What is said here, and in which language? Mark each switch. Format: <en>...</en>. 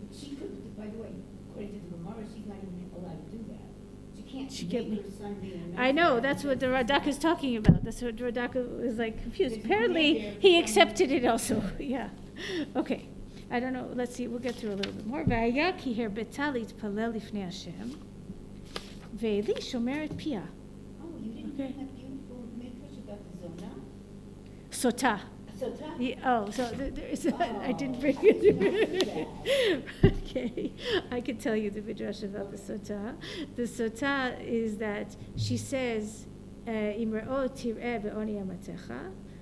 <en>She could, by the way, according to the Gemara, she's not even allowed to do that. She She can't can't make her son be a I know, that's what the Radak is talking about. That's what Radak was like confused. Apparently, he accepted it also. Yeah. Okay. I don't know. Let's see. We'll get through a little bit more.</en> <he>והיה כי הרבתה להתפלל לפני השם, ואלי שומרת פיה.</he> <en>Oh, you didn't Okay. bring that beautiful midrash about the zona?</en> <he>סוטה.</he> <en>Sota? Oh, so there is. I didn't bring I did not do it. Okay, I could tell you the midrash about the sota. The sota is that she says,</en> <he>"Imra'o tir'eh be'oni amatecha."</he>